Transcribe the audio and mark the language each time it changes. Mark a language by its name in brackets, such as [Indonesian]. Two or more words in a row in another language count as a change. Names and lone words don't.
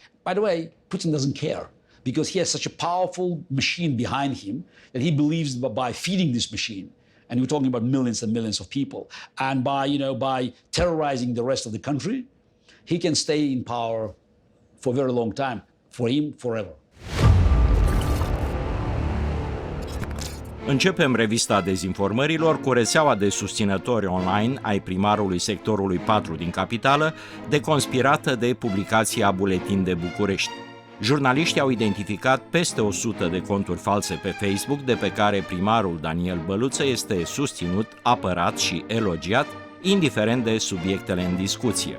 [English] By the way, Putin doesn't care because he has such a powerful machine behind him that he believes by feeding this machine, and we're talking about millions and millions of people, and by terrorizing the rest of the country, he can stay in power for a very long time, for him, forever. [Romanian] Începem revista dezinformărilor cu rețeaua de susținători online ai primarului sectorului 4 din capitală, deconspirată de publicația Buletin de București. Jurnaliștii au identificat peste 100 de conturi false pe Facebook, de pe care primarul Daniel Băluță este susținut, apărat și elogiat, indiferent de subiectele în discuție.